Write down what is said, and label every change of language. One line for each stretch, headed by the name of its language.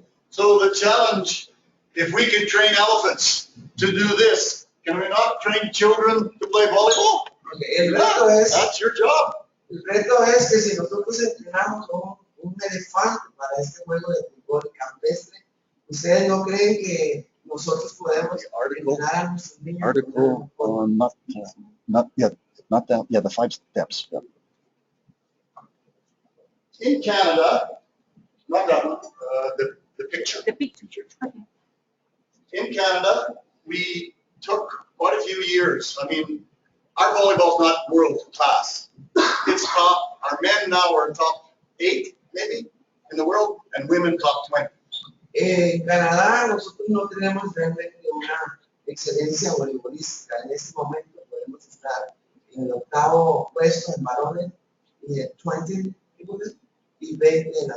English: So the challenge, if we can train elephants to do this, can we not train children to play volleyball?
Spanish: El reto es,
English: That's your job.
Spanish: el reto es que si nosotros entrenamos un elefante para este juego de fútbol campestre, ¿ustedes no creen que nosotros podemos entrenar a nuestros niños?
English: Article on the 5 steps. Yeah. In Canada, not that one, the picture. The picture. Okay. In Canada, we took quite a few years. I mean, our volleyball's not world class. It's top, our men now are top 8, maybe, in the world, and women top 20.
Spanish: En Canadá nosotros no tenemos realmente una excelencia voleibolística. En este momento podemos estar en el 8º puesto en varones y en 20 y 20 en la